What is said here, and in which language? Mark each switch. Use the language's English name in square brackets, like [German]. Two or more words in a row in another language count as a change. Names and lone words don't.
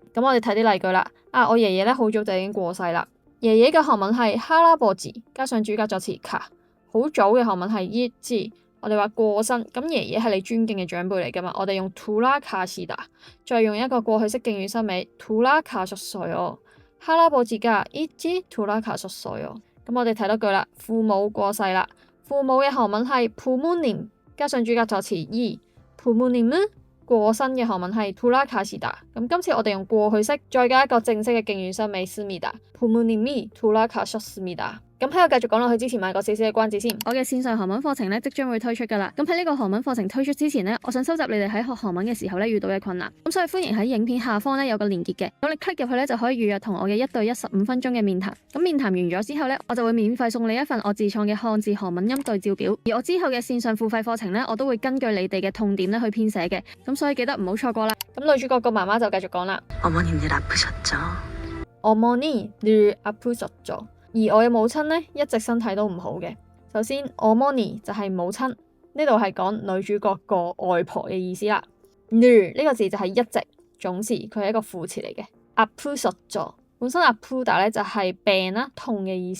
[Cantonese] 咁我哋睇啲例句啦。我爺爺咧好早就已經過世啦。爺爺嘅韓文係할아버지，加上主格助詞가。好早嘅韓文係일찍，我哋話過身，咁爺爺係你尊敬嘅長輩嚟噶嘛，我哋用돌아가시다，再用一個過去式敬語收尾 [Korean] 돌아가셨어요，할아버지가 일찍 돌아가셨어요。 [Cantonese] 咁我哋睇多句啦，父母過世啦。父母嘅韓文係부모님，加上主格助詞 [Korean] 이，부모님은 [Cantonese] 過身嘅韓文係돌아가시다。咁今次我哋用過去式，再加一個正式嘅敬語收尾 [Korean] 습니다，부모님이 돌아가셨습니다。 [Cantonese] 咁喺我繼續講落去之前，賣個少少嘅關子先。我嘅線上韓文課程咧即將會推出噶啦。咁喺呢個韓文課程推出之前咧，我想收集你哋喺學韓文嘅時候咧遇到嘅困難。咁所以歡迎喺影片下方咧有個連結嘅，咁你 click 入去咧就可以預約同我嘅1對1 15分鐘嘅面談。咁面談完咗之後咧，我就會免費送你一份我自創嘅漢字韓文音對照表。而我之後嘅線上付費課程咧，我都會根據你哋嘅痛點咧去編寫嘅。咁所以記得唔好錯過啦。咁女主角個媽媽就繼續講啦。 [Korean] 어머니 늘 아프셨죠。 [Cantonese] 而我嘅母親呢，一直身體都唔好嘅。首先어머니就係母親，呢度係講女主角個外婆嘅意思啦。늘呢個字就係一直總詞，佢係一個副詞嚟嘅。아프셨죠本身아프다咧就係病啦、痛嘅意思。